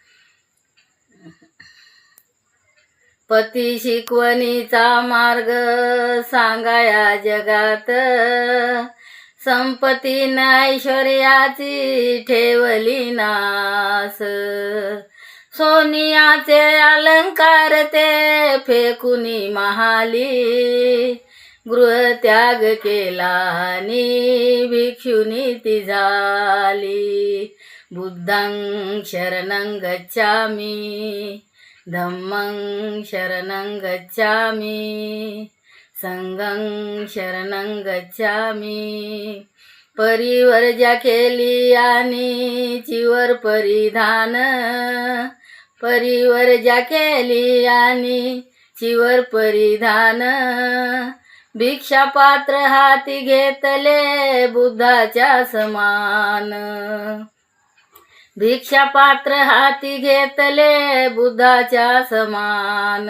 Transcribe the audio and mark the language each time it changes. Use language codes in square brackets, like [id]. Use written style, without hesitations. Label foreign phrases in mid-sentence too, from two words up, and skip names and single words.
[mr] पती शिकवणीचा मार्ग सांगाया जगात, संपत्ती न ऐश्वर्याची ठेवली नास. सोनियाचे अलंकार ते फेकुनी महाली, गृहत्याग केला आणि भिक्षुनी ती झाली. [pi] बुद्धं शरणं गच्छामि, धम्मं शरणं गच्छामि, संघं शरणं गच्छामि. [mr] परिवर्जा केली आणि चिवर परिधान, परिवर्जा केली आणि चिवर परिधान. भिक्षा पात्र हाती घेतले बुद्धाच्या समान, भिक्षा पात्र हाती घेतले बुद्धाच्या समान.